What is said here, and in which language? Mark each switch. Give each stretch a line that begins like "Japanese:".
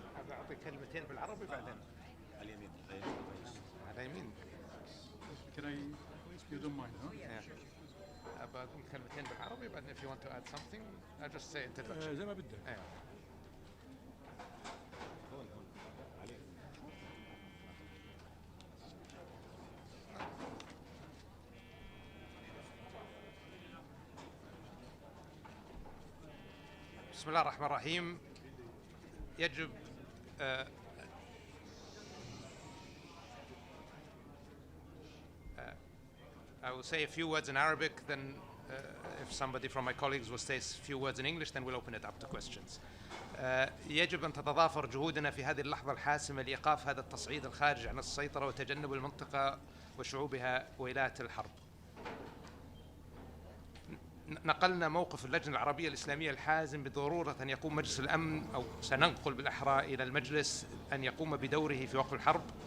Arabic: أعطي كلمتين بالعربي بعدين. على اليمين. على يمين.
English: Can I, if you don't mind, huh? Yeah.
Arabic: أبغى أقول كلمتين بالعربي بعدين
English: if you want to add something I'll just say introduction.
Arabic: زي ما بدك. بسم الله الرحمن الرحيم.
English: يجب I will say a few words in Arabic, then if somebody from my colleagues will say a few words in English, then we'll open it up to questions.
Arabic: يجب أن تتضافر جهودنا في هذه اللحظة الحاسمة لإيقاف هذا التصعيد الخارج عن السيطرة وتجنب المنطقة وشعوبها ولاية الحرب. نقلنا موقف اللجنة العربية الإسلامية الحازم بضرورة أن يقوم مجلس الأمن، أو سننقل بالأحرى إلى المجلس، أن يقوم بدوره في وقف الحرب.